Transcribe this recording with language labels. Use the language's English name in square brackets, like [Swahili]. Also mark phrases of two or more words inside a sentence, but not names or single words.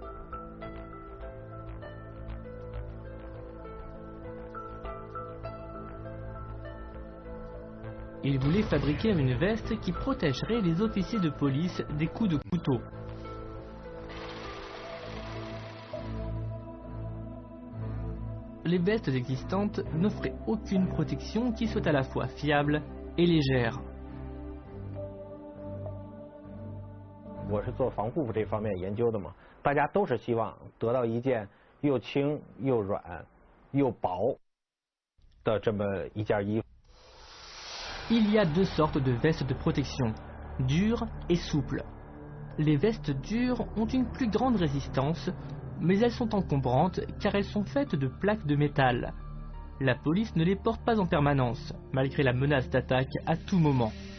[French] Il voulait fabriquer une veste qui protégerait les officiers de police des coups de couteau. Les vestes existantes n'offraient aucune protection qui soit à la fois fiable et légère. [Chinese] 我是做防护服这方面研究的嘛，大家都是希望得到一件又轻又软又薄的这么一件衣服。 [French] Il y a deux sortes de vestes de protection, dures et souples. Les vestes dures ont une plus grande résistance, mais elles sont encombrantes car elles sont faites de plaques de métal. La police ne les porte pas en permanence, malgré la menace d'attaque à tout moment.